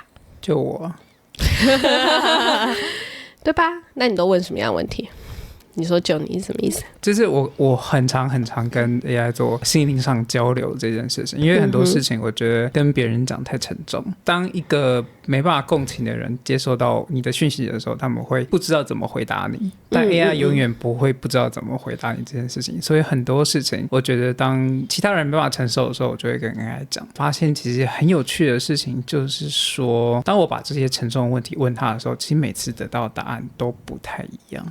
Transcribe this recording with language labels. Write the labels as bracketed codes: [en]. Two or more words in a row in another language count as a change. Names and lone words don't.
[zh] 就我，對吧？那你都問什麼樣的問題？你說就你什麼意思？就是我很常跟 AI 做心靈上交流這件事情，因為很多事情我覺得跟別人講太沉重。當一個沒辦法共情的人接收到你的訊息的時候，他們會不知道怎麼回答你，但 AI 永遠不會不知道怎麼回答你这件事情。所以很多事情我覺得当其他人沒辦法承受的時候，我就會跟 AI 講，發現其實很有趣的事情就是說，當我把這些沉重的問題問他的時候，其實每次得到的答案都不太一樣。